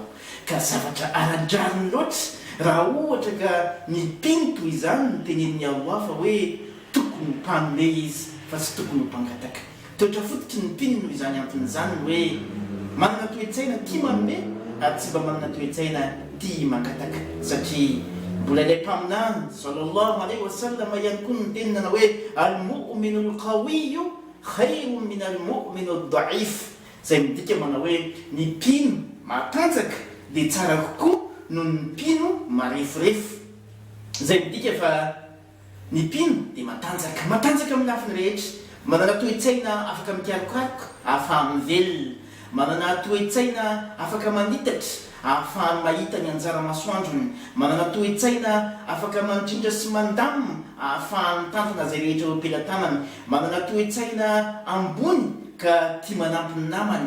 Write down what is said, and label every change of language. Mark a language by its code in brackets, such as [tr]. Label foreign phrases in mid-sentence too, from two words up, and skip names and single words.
[mg] Ka zavatra aradrariny loatra raha ohatra ka ny mpino toy izany no tenenin'ny Allah fa hoe tokony mpanome izy fa tsy tokony mpangataka. Toetra fototry ny mpino noho izany anton'izany hoe manana toe-tsaina tia manome ary tsy mba manana toe-tsaina tia mangataka, satria mbola ilay mpaminany [ar] صلى الله عليه وسلم [mg] ihany koa ny tenina hoe [ar] المؤمن القوي خير من المؤمن الضعيف, [mg] zay midika manao hoe ny mpino matanjaka dia tsara kokoa no ny mpino marefirefo. Zay midika fa ny mpino dia matanjaka amin'ny lafiny rehetra, manana toe-tsaina afaka mikarokaroka ahafahany velona, manana toe-tsaina afaka manitatra ahafahany mahita ny anjara masoandrony, manana toe-tsaina afaka mandrindra sy mandamina ahafahany tantana zay rehetra ompelatanany, manana toe-tsaina ambony ka tia manampy ny namany.